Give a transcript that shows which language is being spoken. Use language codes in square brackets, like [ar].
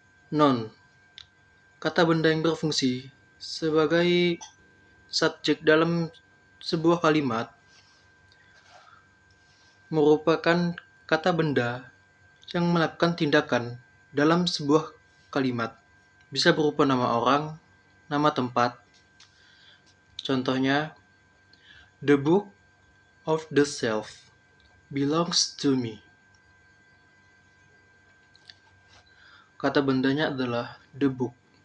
[id] Noun, kata benda yang berfungsi sebagai subjek dalam sebuah kalimat, merupakan kata benda yang melakukan tindakan dalam sebuah kalimat. Bisa berupa nama orang, nama tempat. Contohnya, [en] the book of the shelf belongs to me. [id] Kata bendanya adalah the book.